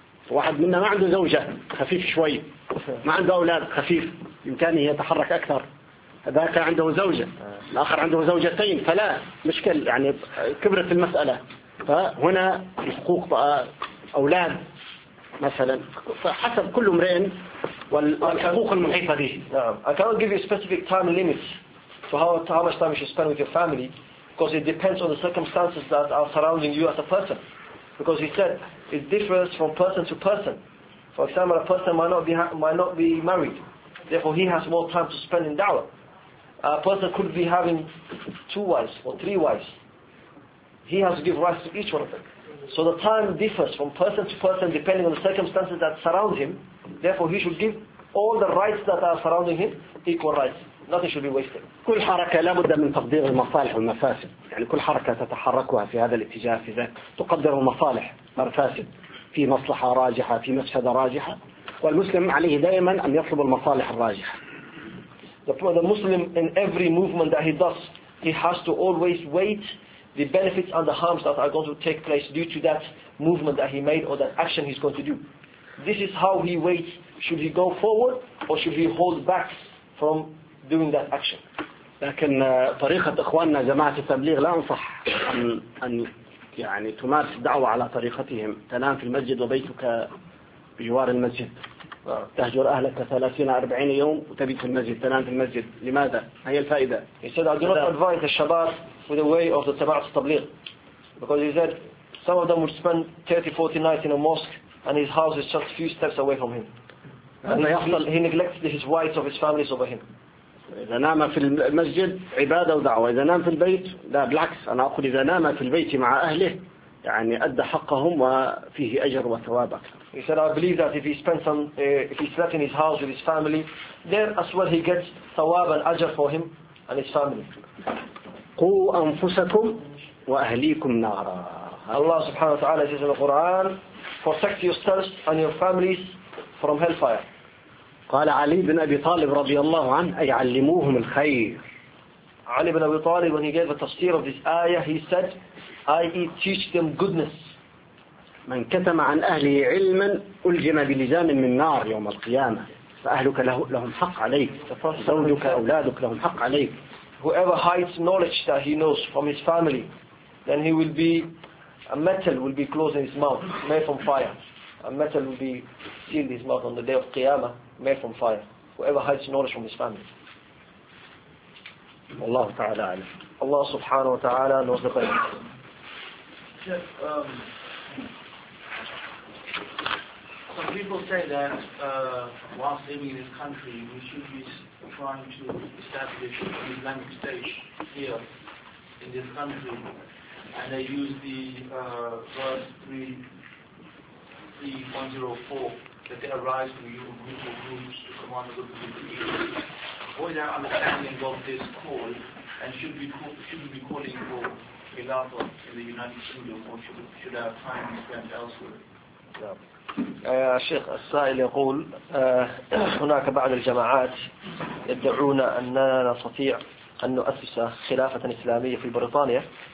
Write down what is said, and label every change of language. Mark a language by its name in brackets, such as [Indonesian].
[Arabic] واحد منا ما عنده زوجة، خفيف شوي، ما عنده أولاد، خفيف، إمكانه يتحرك أكثر. ذاك عنده زوجة، الآخر عنده زوجتين، فلا مشكل، يعني كبرت المسألة. فهنا حقوق أولاد مثلا، فحسب كل امرئ والحقوق المحيطة به. نعم. [English] I cannot give you a specific time limit to how much time you should spend with your family because it depends on the circumstances that are surrounding you as a person. Because he said it differs from person to person. For example, a person might not be married, therefore he has more time to spend in da'wah. A person could be having 2 wives or 3 wives. He has to give rights to each one of them. So the time differs from person to person depending on the circumstances that surround him. Therefore, he should give all the rights that are surrounding him equal rights. Nothing should be wasted. [Arabic] كل حركة لابد من تقدير المصالح والمفاسد. يعني كل حركة تتحركها في هذا الاتجاه في ذلك تقدر المصالح والمفاسد في مصلحة راجحة في مفسدة راجحة. والمسلم عليه دائما أن يطلب المصالح الراجحة. [English] The Muslim in every movement that he does, he has to always wait the benefits and the harms that are going to take place due to that movement that he made or that action he's going to do. This is how he weighs, should he go forward or should he hold back from doing that action. [Arabic] لكن طريقة إخواننا جماعة التبليغ لا أنصح أن يعني تمارس الدعوة على طريقتهم. تنام في المسجد وبيتك بجوار المسجد. تهجر أهلك 30-40 يوم وتبيت في المسجد، تنام في المسجد. لماذا؟ هي الفائدة. [English] He said, I do not advise [Arabic] الشباب [English] with the way of the Taba'at Tabliq. Because he said, some of them would spend 30-40 nights in a mosque and his house is just a few steps away from him. And he neglected his wives of his families over him. [Arabic] إذا نام في المسجد عبادة ودعوة، إذا نام في البيت لا بالعكس. أنا أقول إذا نام في البيت مع أهله يعني أدى حقهم وفيه أجر وثواب أكثر. [English] He said, I believe that if he spent some, if he slept in his house with his family, there as well he gets ثواب and أجر for him and his family. [Arabic] قو أنفسكم وأهليكم نارا. [English] Allah [Arabic] سبحانه وتعالى [English] says in the Quran, protect yourselves and your families from hellfire. [Arabic] قال علي بن أبي طالب رضي الله عنه أي علموهم الخير. [English] علي بن أبي طالب when he gave a tafsir of this ayah, he said, i.e. teach them goodness. [Arabic] من كتم عن أهله علما ألجم بلزام من نار يوم القيامة. فأهلك لهم حق عليك. زوجك أولادك لهم حق عليك. [English] Whoever hides knowledge that he knows from his family, then he will be a metal will be closed in his mouth, made from fire. A metal will be sealed in his mouth on the day of Qiyamah, made from fire. Whoever hides knowledge from his family. [Arabic] Allah Ta'ala alam. [English] Allah Subhanahu wa Ta'ala knows the best. Some people say that whilst living in this country, we should be trying to establish an Islamic state here in this country. And they use the verse 3.104 that they arise from you and group your groups to command the people of Egypt. What is our understanding of this call? And should we be calling for in the United Kingdom, or should our time be spent elsewhere? [Arabic] الشيخ السائل يقول هناك بعض الجماعات يدعون أننا نستطيع أن نؤسس خلافة إسلامية في بريطانيا